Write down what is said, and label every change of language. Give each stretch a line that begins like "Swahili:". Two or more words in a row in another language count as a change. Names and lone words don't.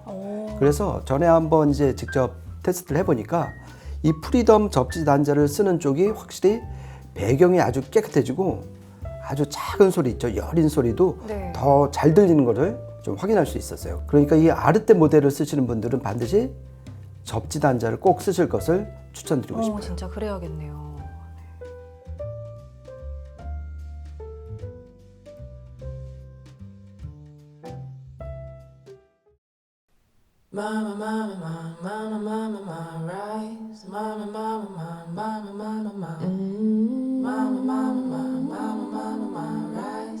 Korean: 그래서 전에 한번 이제 직접 테스트를 해보니까 이 프리덤 접지 단자를 쓰는 쪽이 확실히 배경이 아주 깨끗해지고 아주 작은 소리 있죠. 여린 소리도 네. 더 잘 들리는 것을 좀 확인할 수 있었어요. 그러니까 이 아르테 모델을 쓰시는 분들은 반드시 접지 단자를 꼭 쓰실 것을 추천드리고 싶어요. 진짜 그래야겠네요.
English: Mama, mama, mama, mama, mama, mama, rise. Mama, mama, mama, mama, mama, mama. Mama, mama, mama, mama, mama, mama, rise.